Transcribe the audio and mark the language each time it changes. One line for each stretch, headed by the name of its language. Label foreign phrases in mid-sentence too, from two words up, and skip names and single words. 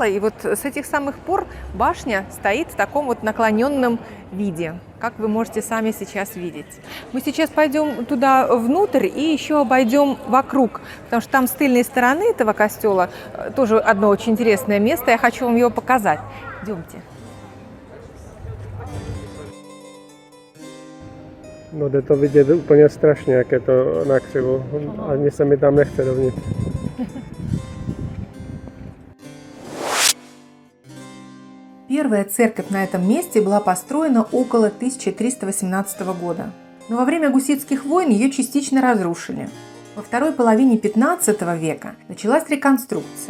Russian: И вот с этих самых пор башня стоит в таком вот наклоненном виде, как вы можете сами сейчас видеть. Мы сейчас пойдем туда внутрь и еще обойдем вокруг, потому что там с тыльной стороны этого костела тоже одно очень интересное место. Я хочу вам его показать. Идемте.
Czech: No jde to vidět úplně strašně, jak je to nakřivo. Ani se mi tam nechce dovnitř.
Russian: Первая церковь на этом месте была построена около 1318 года. Но во время гуситских войн ее частично разрушили. Во второй половине 15 века началась реконструкция.